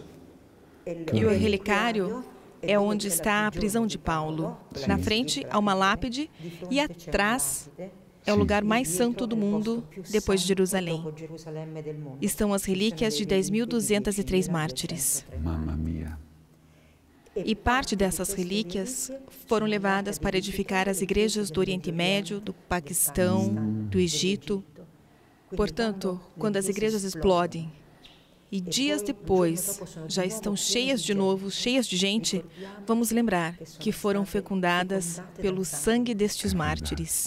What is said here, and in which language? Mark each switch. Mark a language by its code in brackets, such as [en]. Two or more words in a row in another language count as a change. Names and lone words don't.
[pt] E o relicário é onde está a prisão de Paulo. Na frente há uma lápide e atrás é o lugar mais santo do mundo depois de Jerusalém. Estão as relíquias de 10.203 mártires. [it] Mamma mia. [pt] E parte dessas relíquias foram levadas para edificar as igrejas do Oriente Médio, do Paquistão, do Egito. Portanto, quando as igrejas explodem, e dias depois já estão cheias de novo, cheias de gente, vamos lembrar que foram fecundadas pelo sangue destes mártires.